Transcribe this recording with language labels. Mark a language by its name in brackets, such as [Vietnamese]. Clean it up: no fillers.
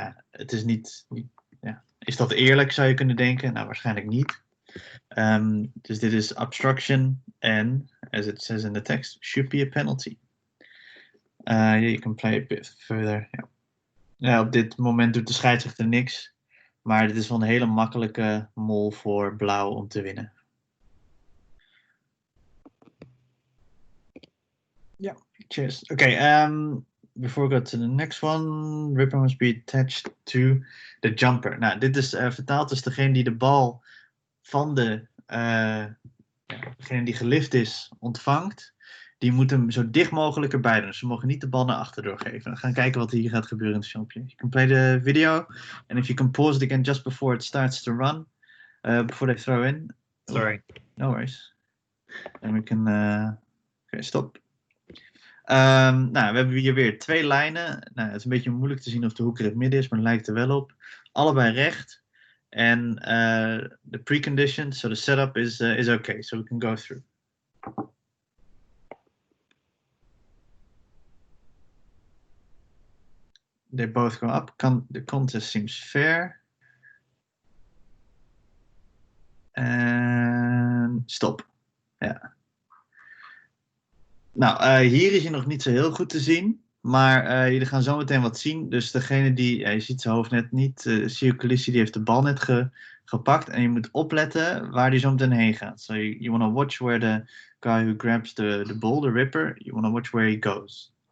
[Dutch] Het is niet is dat eerlijk, zou je kunnen denken? Nou, waarschijnlijk niet. Dus dit is [English] obstruction and, as it says in the text, should be a penalty. You can play a bit further. [Dutch] Ja, op dit moment doet de scheidsrechter niks. Maar dit is wel een hele makkelijke mol voor blauw om te winnen. [English] Ja, cheers. Okay, before we go to the next one, ripper must be attached to the jumper. [Dutch] Nou, dit is vertaald als degene die de bal van degene die gelift is ontvangt. Die moet hem zo dicht mogelijk erbij doen. Ze mogen niet de bal naar achter doorgeven. We gaan kijken wat hier gaat gebeuren in het filmpje. [English] You can play the video. And if you can pause it again just before it starts to run. Before they throw in. Sorry. No worries. And we can... Oké, stop. [Dutch] We hebben hier weer 2 lijnen. Nou, het is een beetje moeilijk te zien of de hoek er in het midden is, maar het lijkt er wel op. Allebei recht. En de [English] preconditions, so the setup is okay, so we can go through. They both go up. The contest seems fair. [Dutch] En stop. Ja. Nou, hier is hij nog niet zo heel goed te zien. Maar jullie gaan zo meteen wat zien. Dus degene die, je ziet zijn hoofd net niet. Sio Colissi die heeft de bal net gepakt. En je moet opletten waar die zo meteen heen gaat. [English] So you want to watch where the guy who grabs the ball, the ripper, you want to watch where he goes.